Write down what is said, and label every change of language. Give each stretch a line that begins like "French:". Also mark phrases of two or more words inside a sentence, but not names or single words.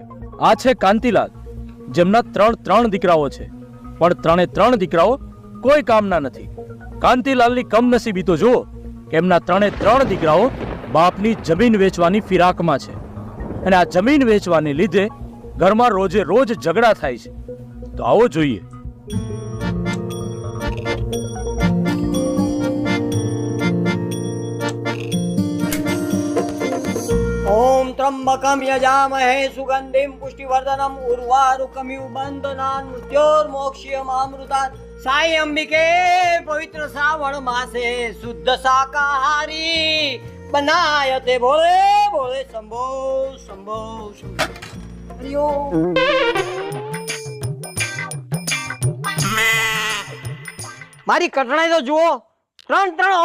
Gujarati: આ છે કાંતિલાલ, જેમના ત્રણ દીકરાઓ છે, પણ ત્રણે દીકરાઓ કોઈ કામના નથી. કાંતિલાલની કમનસીબી તો જુઓ કે એમના ત્રણ દીકરાઓ બાપની જમીન વેચવાની ફિરાકમાં છે, અને આ જમીન વેચવાને લીધે ઘરમાં રોજ ઝઘડા થાય છે. તો આવો જોઈએ.
Sanskrit: ओम त्र्यंबकम यजामहे सुगंधिम पुष्टिवर्धनम उर्वारुकमिव बंधनान् मृत्योर्मोक्षयमामृतात् साई अंबिके पवित्र श्रावण मासे शुद्ध शाकाहारी बनायते बोले बोले शंभो शंभो शंभो.
Gujarati: મારી કટણાઈ તો જુઓ, ત્રણ